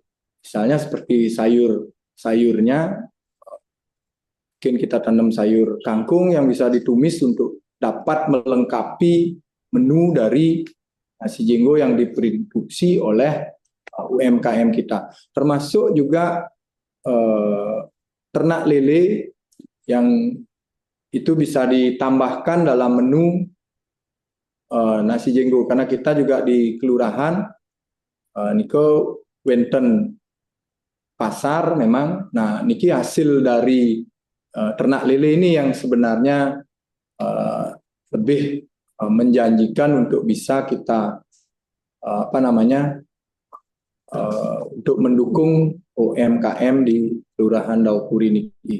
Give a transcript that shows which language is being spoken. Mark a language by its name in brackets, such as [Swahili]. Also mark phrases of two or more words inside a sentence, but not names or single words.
[Indonesian] Misalnya seperti sayurnya, mungkin kita tanam sayur kangkung yang bisa ditumis untuk dapat melengkapi menu dari nasi jenggo yang diproduksi oleh UMKM kita. Termasuk juga ternak lele yang itu bisa ditambahkan dalam menu nasi jenggo. Karena kita juga di kelurahan Niko wenten pasar memang. Nah, niki hasil dari ternak lele ini yang sebenarnya lebih menjanjikan untuk bisa kita untuk mendukung UMKM di Kelurahan Daopuri niki.